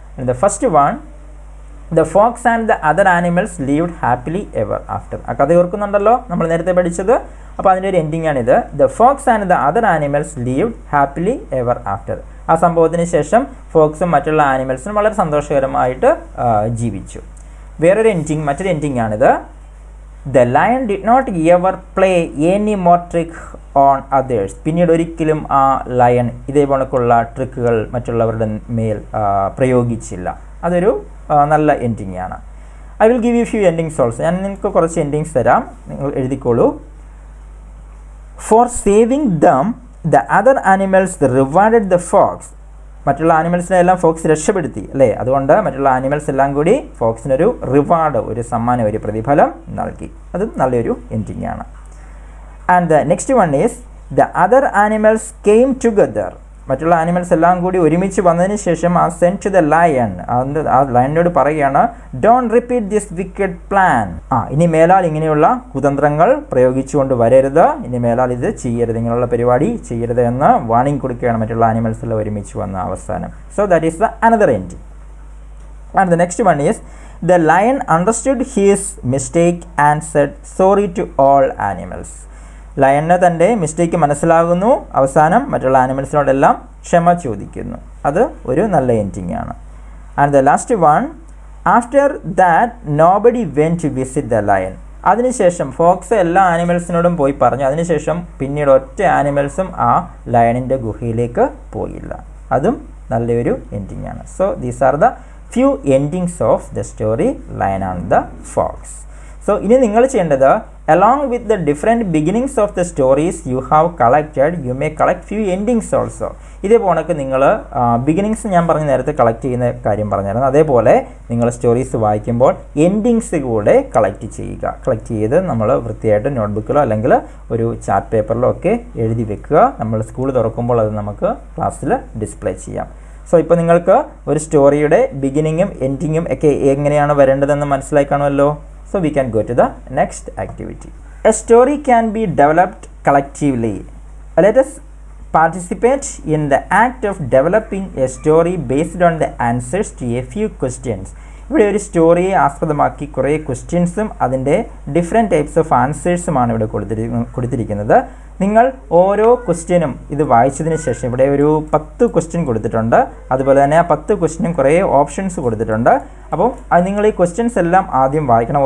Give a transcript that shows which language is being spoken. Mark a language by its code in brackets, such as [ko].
[en] The first one, the fox and the other animals lived happily ever after. [ml] ആ കഥ ഓർക്കുന്നുണ്ടല്ലോ നമ്മൾ നേരത്തെ പഠിച്ചത്. അപ്പോൾ അതിൻ്റെ ഒരു എൻഡിങ് ആണിത്. [en] The fox and the other animals lived happily ever after. [ml] ആ സംഭവത്തിന് ശേഷം ഫോക്സും മറ്റുള്ള ആനിമൽസും വളരെ സന്തോഷകരമായിട്ട് ജീവിച്ചു. മറ്റൊരു എൻഡിങ് ആണിത്. [en] The lion did not ever play any more trick on others. [ml] പിന്നീട് ഒരിക്കലും ആ ലയൺ ഇതേപോലൊക്കെയുള്ള ട്രിക്കുകൾ മറ്റുള്ളവരുടെ മേൽ പ്രയോഗിച്ചില്ല. അതൊരു നല്ല എൻഡിങ് ആണ്. [en] I will give you few endings also. [ml] ഞാൻ നിങ്ങൾക്ക് കുറച്ച് എൻഡിങ്സ് തരാം, നിങ്ങൾ എഴുതിക്കോളൂ. [en] For saving them the other animals rewarded the fox. [ml] മറ്റുള്ള ആനിമൽസിനെ എല്ലാം ഫോക്സ് രക്ഷപ്പെടുത്തി അല്ലേ? അതുകൊണ്ട് മറ്റുള്ള ആനിമൽസ് എല്ലാം കൂടി ഫോക്സിനൊരു റിവാർഡ്, ഒരു സമ്മാനം, ഒരു പ്രതിഫലം നൽകി. അത് നല്ലൊരു എൻഡിങ് ആണ്. [en] And the next one is the other animals came together. [ml] മറ്റുള്ള ആനിമൽസ് എല്ലാം കൂടി ഒരുമിച്ച് വന്നതിന് ശേഷം ആ [en] send to the lion, [ml] ആ ലയണിനോട് പറയുകയാണ് [en] Don't repeat this wicked plan. [ml] ഇനി മേലാൽ ഇങ്ങനെയുള്ള കുതന്ത്രങ്ങൾ പ്രയോഗിച്ചുകൊണ്ട് വരരുത്, ഇനി മേലാൽ ഇത് ചെയ്യരുത്, ഇങ്ങനെയുള്ള പരിപാടി ചെയ്യരുത് എന്ന് വാണിംഗ് കൊടുക്കുകയാണ് മറ്റുള്ള ആനിമൽസ് എല്ലാം ഒരുമിച്ച് വന്ന അവസാനം. [en] So that is the another ending. And the next one is the lion understood his mistake and said sorry to all animals. [ml] ലയണിന് തൻ്റെ മിസ്റ്റേക്ക് മനസ്സിലാകുന്നു, അവസാനം മറ്റുള്ള ആനിമൽസിനോടെല്ലാം ക്ഷമ ചോദിക്കുന്നു. അത് ഒരു നല്ല എൻഡിങ് ആണ്. [en] And the last one, after that nobody went to visit the lion. [ml] അതിനുശേഷം ഫോക്സ് എല്ലാ ആനിമൽസിനോടും പോയി പറഞ്ഞു. അതിനുശേഷം പിന്നീട് ഒറ്റ ആനിമൽസും ആ ലയണിൻ്റെ ഗുഹയിലേക്ക് പോയില്ല. അതും നല്ലൊരു എൻഡിങ് ആണ്. [en] So these are the few endings of the story Lion and the Fox. So [ml] ഇനി നിങ്ങൾ ചെയ്യേണ്ടത് [en] along with the different beginnings of the stories you have collected, you may collect few endings also. [ml] ഇതേപോലെ നിങ്ങൾ beginnings ഞാൻ പറഞ്ഞ നേരത്തെ collect ചെയ്യുന്ന കാര്യം പറഞ്ഞായിരുന്നു, അതേപോലെ നിങ്ങൾ സ്റ്റോറീസ് വായിക്കുമ്പോൾ എൻഡിങ്സ് കൂടെ കളക്ട് ചെയ്യുക. കളക്ട് ചെയ്ത് നമ്മൾ വൃത്തിയായിട്ട് നോട്ട്ബുക്കിലോ അല്ലെങ്കിൽ ഒരു ചാർട്ട് പേപ്പറിലോ ഒക്കെ എഴുതി വെക്കുക. നമ്മൾ സ്കൂൾ തുറക്കുമ്പോൾ അത് നമുക്ക് ക്ലാസ്സിൽ ഡിസ്പ്ലേ ചെയ്യാം. സോ ഇപ്പോൾ നിങ്ങൾക്ക് ഒരു സ്റ്റോറിയുടെ ബിഗിനിങ്ങും എൻഡിങ്ങും ഒക്കെ എങ്ങനെയാണ് വരേണ്ടതെന്ന് മനസ്സിലായി കാണുമല്ലോ. [en] So we can go to the next activity. A story can be developed collectively. Let us participate in the act of developing a story based on the answers to a few questions. [ml] ഇവിടെ ഒരു സ്റ്റോറിയെ ആസ്പദമാക്കി കുറേ ക്വസ്റ്റ്യൻസും അതിൻ്റെ different types of ആൻസേഴ്സുമാണ് ഇവിടെ കൊടുത്തിരിക്കുന്നത്. നിങ്ങൾ ഓരോ ക്വസ്റ്റ്യനും ഇത് വായിച്ചതിന് ശേഷം ഇവിടെ ഒരു 10 ക്വസ്റ്റ്യൻ കൊടുത്തിട്ടുണ്ട്. അതുപോലെ തന്നെ ആ 10 ക്വസ്റ്റ്യനും കുറേ ഓപ്ഷൻസ് കൊടുത്തിട്ടുണ്ട്. അപ്പോൾ നിങ്ങൾ ഈ ക്വസ്റ്റ്യൻസ് എല്ലാം ആദ്യം വായിക്കണം.